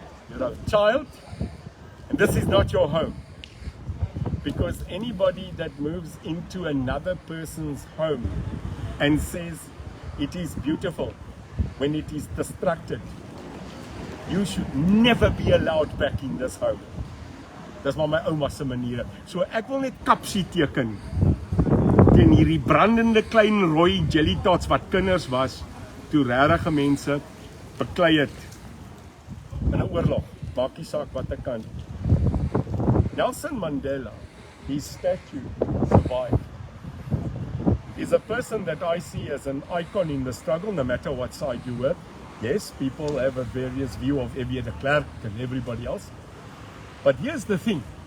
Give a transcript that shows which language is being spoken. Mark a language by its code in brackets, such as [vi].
[en] You're a child, and this is not your home. Because anybody that moves into another person's home and says it is beautiful when it is destructed, you should never be allowed back in this home. [af] Dis maar my ouma se maniere. So ek wil net kapsie teken teen hierdie brandende klein rooi jelly tots wat kinders was toe regte mense beklei het in 'n oorlog. Maak nie saak wat ek kan. [en] Nelson Mandela, his statue survived. He's a person that I see as an icon in the struggle, no matter what side you were. Yes, people have a various view of F.W. de Klerk and everybody else. But here's the thing.